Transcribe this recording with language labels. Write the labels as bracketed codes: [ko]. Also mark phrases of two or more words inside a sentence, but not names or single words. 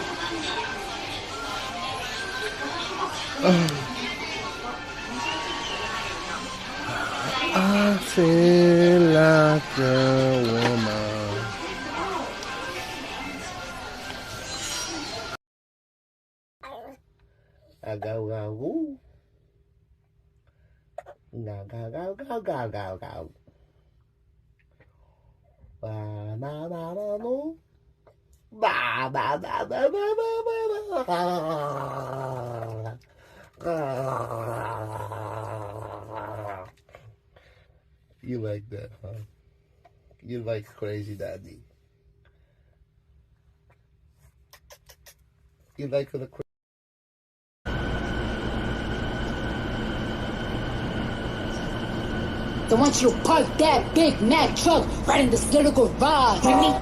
[en] I feel like a woman. I go, go, woo. Go, go, go, go, go, go, go. Ba, ba, ba, ba, boo. Ba, ba, ba, ba, ba, ba, ba, ba. You like that, huh? You like Crazy Daddy. You like the crazy. So once you park that Big Mac truck right in this little garage, hear me?